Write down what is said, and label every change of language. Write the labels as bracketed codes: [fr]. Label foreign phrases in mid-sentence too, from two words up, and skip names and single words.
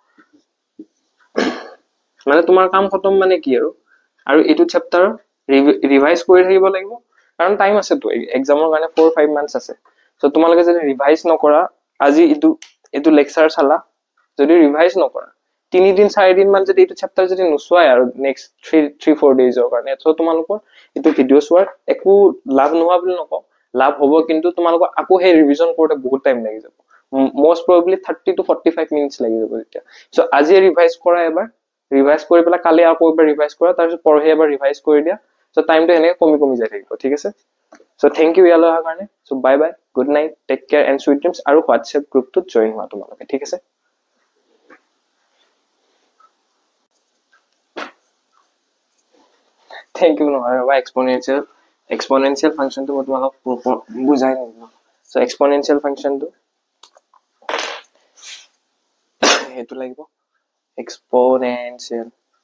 [as] মানে তোমাৰ কাম খতম মানে কি আৰু এটো [en] chapter revise [as] কৰি থাকিব লাগিব কাৰণ টাইম আছে তো এক্সামৰ কাৰণে 4-5 মান্থস আছে সো তোমালকে যদি ৰিভাইজ নকৰা আজি এটো লেকচাৰ চালা যদি ৰিভাইজ নকৰা 3 দিন 4 দিন মান যদি এটো চ্যাপ্টাৰ যদি নুসুৱাই আৰু নেক্সট 3-4 ডেজৰ কাৰণে সো তোমালোকৰ এটো ভিডিও চোৱাৰ একো লাভ নোহোৱা বুলি নকও লাভ হ'ব কিন্তু তোমালোকৰ আকৌ হে ৰিভিজন কৰোতে বহুত টাইম লাগি যাব [en] most probably 30 to 45 minutes [as] লাগি যাব এতিয়া সো আজি ৰিভাইজ কৰা এবাৰ ৰিভাইজ কৰি পেলা কালি আকৌ এবাৰ ৰিভাইজ কৰা তাৰ পিছত পৰহে এবাৰ ৰিভাইজ কৰি দিয়া সো টাইমটো এনে কমি যায় থাকিব ঠিক আছে সো [en] thank you [as] ইয়ালৈ অহাৰ কাৰণে সো [en] bye bye good night take care and sweet dreams [as] আৰু হোৱাটসএপ গ্ৰুপটোত জয়েন হোৱা তোমালোকে ঠিক আছে [en] thank you [as] নহয় ৰবা [en] exponential function [as] to মই তোমালোক বুজাই নিদিম সো [en] exponential function [as] to হেতু লাগিব exponential